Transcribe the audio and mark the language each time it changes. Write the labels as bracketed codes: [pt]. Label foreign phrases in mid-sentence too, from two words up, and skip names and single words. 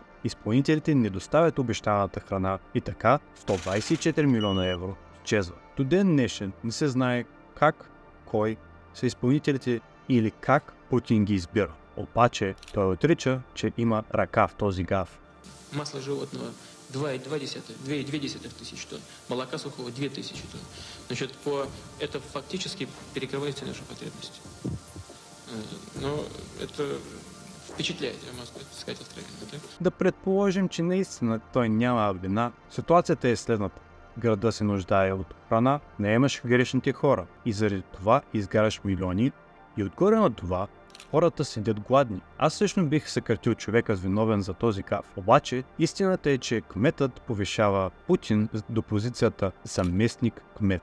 [bg] Изпълнителите не доставят обещаната храна и така 124 милиона евро изчезва. До ден днешен не се знае как, кой са изпълнителите или как Путин ги избира. Обаче той отрича, че има ръка в този гаф. [ru] Масло животного 2,2 тысяч тонн, молока сухого 2 тысячи тонн. Значит, это фактически перекрывает все наши потребности. Но это впечатляет, я могу сказать откровенно, так? [bg] Да предположим, че наистина той няма вина. Ситуацията е следната. Града се нуждае от храна, не имаш грешните хора и заради това изгаряш милиони и отгоре на това хората седят гладни. Аз лично бих съкратил човека с виновен за този гаф. Обаче истината е, че кметът повишава Путин до позицията заместник кмет.